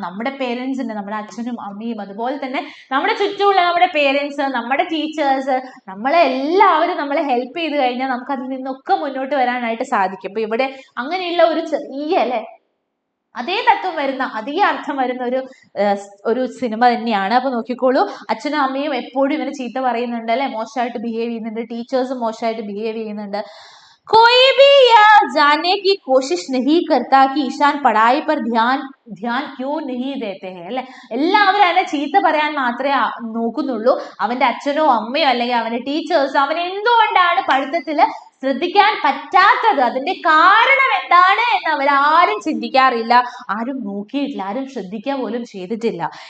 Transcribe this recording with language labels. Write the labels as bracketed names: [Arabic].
[Malayalam] നമ്മുടെ പേരൻസിന്, നമ്മുടെ അച്ഛനും അമ്മയും, അതുപോലെ തന്നെ നമ്മുടെ ചുറ്റുമുള്ള നമ്മുടെ പേരൻസ്, നമ്മുടെ ടീച്ചേഴ്സ്, എല്ലാവരും നമ്മളെ ഹെൽപ്പ് ചെയ്ത് കഴിഞ്ഞാൽ നമുക്ക് അതിൽ നിന്നൊക്കെ മുന്നോട്ട് വരാനായിട്ട് സാധിക്കും. അപ്പൊ ഇവിടെ അങ്ങനെയുള്ള ഒരു ചെറിയ അതേ തത്വം വരുന്ന, അതേ അർത്ഥം വരുന്ന ഒരു സിനിമ തന്നെയാണ്. അപ്പൊ നോക്കിക്കോളൂ, അച്ഛനും അമ്മയും എപ്പോഴും ഇവനെ ചീത്ത പറയുന്നുണ്ട്, അല്ലെ? മോശമായിട്ട് ബിഹേവ് ചെയ്യുന്നുണ്ട്, ടീച്ചേഴ്സും മോശമായിട്ട് ബിഹേവ് ചെയ്യുന്നുണ്ട്. [Hindi] कोई भी या जानने की कोशिश नहीं करता कि ईशान पढ़ाई पर ധ്യാൻ ക്യോ नहीं देते हैं [Malayalam] അല്ലെ. എല്ലാവരും അവനെ ചീത്ത പറയാൻ മാത്രമേ നോക്കുന്നുള്ളൂ. അവന്റെ അച്ഛനോ അമ്മയോ അല്ലെങ്കിൽ അവന്റെ ടീച്ചേഴ്സോ അവൻ എന്തുകൊണ്ടാണ് പഠിത്തത്തില് ശ്രദ്ധിക്കാൻ പറ്റാത്തത്, അതിന്റെ കാരണം എന്താണ് എന്ന് അവരാരും ചിന്തിക്കാറില്ല, ആരും നോക്കിയിട്ടില്ല, ആരും ശ്രദ്ധിക്കുക പോലും ചെയ്തിട്ടില്ല.